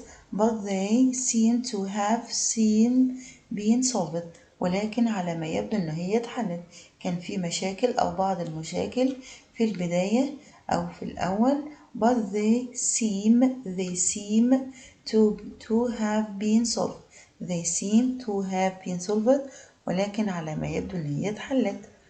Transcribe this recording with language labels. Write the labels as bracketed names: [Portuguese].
[English] But they seem to have been solved. [Arabic] ولكن على ما يبدو إن هي اتحلت. كان في مشاكل أو بعض المشاكل في البداية أو في الأول. [English] But they seem to have been solved. They seem to have been solved [Arabic] ولكن على ما يبدو إن هي اتحلت.